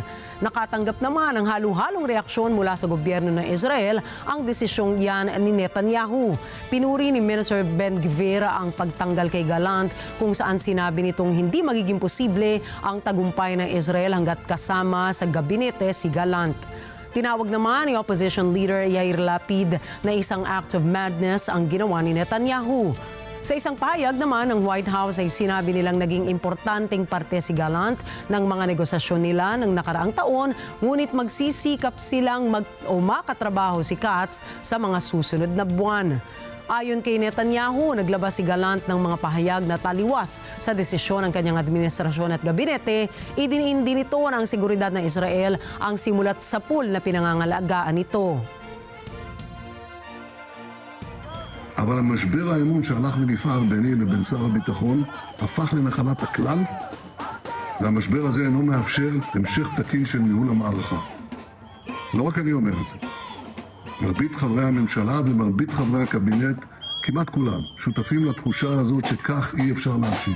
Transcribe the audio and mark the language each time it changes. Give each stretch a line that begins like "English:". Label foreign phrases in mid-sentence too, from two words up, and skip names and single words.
Filipino: Nakatanggap naman ang halo-halong reaksyon mula sa gobyerno ng Israel ang desisyong yan ni Netanyahu. Pinuri ni Minister Ben-Gvir ang pagtanggal kay Gallant kung saan sinabi nitong hindi magiging posible ang tagumpay ng Israel hanggat kasama sa gabinete si Gallant. Tinawag naman ni
English: Opposition Leader
Filipino: Yair Lapid na isang
English: act of madness
Filipino: ang ginawa ni Netanyahu. Sa isang pahayag naman ng White House ay sinabi nilang naging importanteng parte si Gallant ng mga negosasyon nila ng nakaraang taon, ngunit magsisikap silang makatrabaho si Katz sa mga susunod na buwan. Ayon kay Netanyahu, naglabas si Gallant ng mga pahayag na taliwas sa desisyon ng kanyang administrasyon at gabinete. Idiniin din nito ng seguridad ng Israel ang simulat sa pool na pinangangalagaan nito.
Hebrew: אבל המשבר האמון שהלך ונפער ביני לבין שר הביטחון הפך לנחלת הכלל, והמשבר הזה אינו מאפשר המשך תקין של ניהול המערכה. לא רק אני אומר את זה. מרבית חברי הממשלה ומרבית חברי הקבינט, כמעט כולם, שותפים לתחושה הזאת שכך אי אפשר להמשיך.